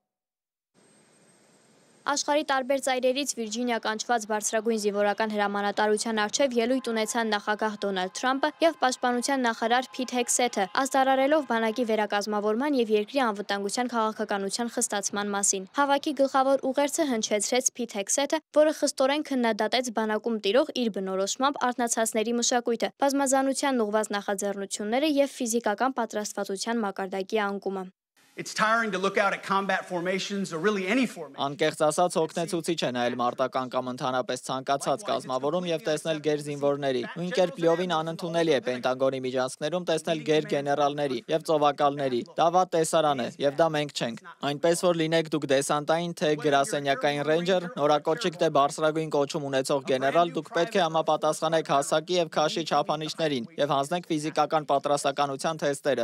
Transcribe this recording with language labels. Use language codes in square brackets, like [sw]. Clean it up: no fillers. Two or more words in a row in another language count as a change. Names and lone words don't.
[hy] Աշխարհի տարբեր ծայրերից Վիրջինիա կանչված բարձրագույն զինվորական հրամանատարության առջև ելույթ ունեցան նախագահ Դոնալդ Թրամփը եւ պաշտպանության նախարար Փիթ Հեգսեթը, ազդարարելով բանակի վերակազմավորման եւ երկրի անվտանգության քաղաքականության խստացման մասին։ Հավաքի գլխավոր ուղերձը հնչեցրեց Փիթ Հեգսեթը, որը խստորեն քննադատեց բանակում տիրող իր բնորոշմամբ արտնացածների մշակույթը, բազմազանության ուղղված նախաձեռնությունները եւ ֆիզիկական պատրաստվածության մակարդակի անկումը։ [en] It's tiring to look out at combat formations or really any formation. [hy] Անկեղծ ասած հոգնեցուցիչ է նայել մարտական կամ ընդհանրապես ցանկացած կազմավորում եւ տեսնել գեր զինվորների։ Նույն կերպ լիովին անընդունելի է Պենտագոնի միջանցքներում տեսնել գեր գեներալների եւ ծովակալների։ Դա վատ տեսարան է եւ դա մենք չենք։ Այնպես որ լինեք դուք դեսանտային թե գրասենյակային ռեյնջեր, նորակոչիկ թե բարձրագույն կոչում ունեցող գեներալ, դուք պետք է համապատասխանեք հասակի եւ քաշի չափանիշներին եւ հանձնեք ֆիզիկական պատրաստականության թեստերը։